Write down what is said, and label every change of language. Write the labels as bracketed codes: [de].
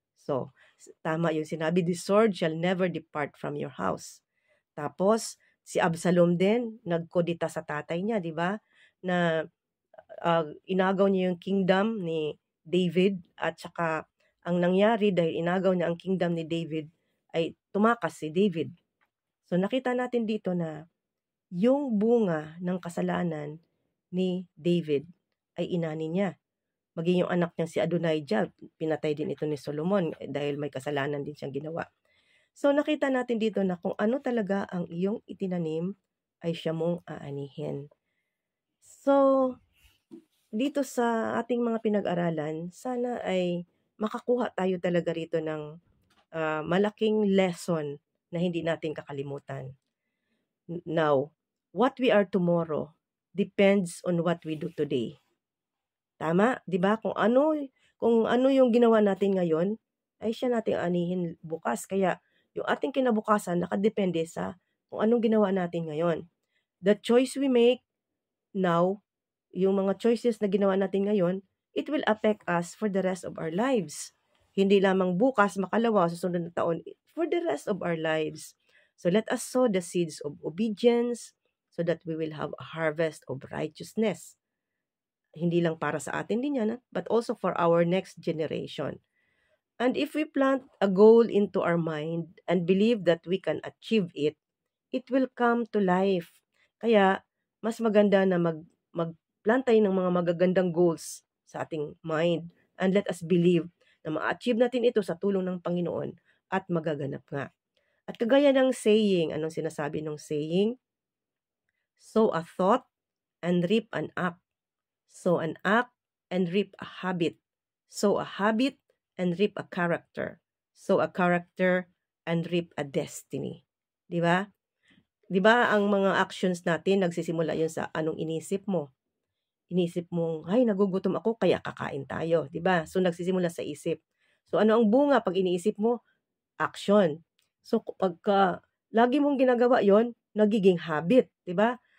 [en] So, [tl] tama yung sinabi, [en] the sword shall never depart from your house. [tl] Tapos, si Absalom din, nagkodita sa tatay niya, di ba? Na inagaw niya yung kingdom ni David at saka ang nangyari dahil inagaw niya ang kingdom ni David ay tumakas si David. So nakita natin dito na yung bunga ng kasalanan ni David ay inani niya. Maging yung anak niya si Adonijah, pinatay din ito ni Solomon dahil may kasalanan din siyang ginawa. So nakita natin dito na kung ano talaga ang iyong itinanim ay siya mong aanihin. So dito sa ating mga pinag-aralan, sana ay makakuha tayo talaga rito ng malaking lesson na hindi natin kakalimutan. [en] Now, what we are tomorrow depends on what we do today. [tl] Tama, 'di ba? Kung ano yung ginawa natin ngayon, ay siya nating anihin bukas. Kaya yung ating kinabukasan nakadepende sa kung anong ginawa natin ngayon. [en] The choice we make now, [tl] yung mga choices na ginawa natin ngayon, [en] it will affect us for the rest of our lives. [tl] Hindi lamang bukas, makalawa, susunod na taon, [en] for the rest of our lives. So let us sow the seeds of obedience so that we will have a harvest of righteousness. [tl] Hindi lang para sa atin din yan, [en] but also for our next generation. And if we plant a goal into our mind and believe that we can achieve it, it will come to life. [tl] Kaya, mas maganda na mag-plant tayo ng mga magagandang goals sa ating mind. [en] And let us believe [tl] na ma-achieve natin ito sa tulong ng Panginoon at magaganap nga. At kagaya ng saying, anong sinasabi ng saying? [en] Sow a thought and reap an act. Sow an act and reap a habit. Sow a habit and reap a character. Sow a character and reap a destiny. [tl] Di ba? Di ba ang mga actions natin, nagsisimula yun sa anong inisip mo. Inisip mong, ay, nagugutom ako, kaya kakain tayo. Di ba? So, nagsisimula sa isip. So, ano ang bunga pag iniisip mo? Action. So, pagka lagi mong ginagawa yon, nagiging habit. Di ba?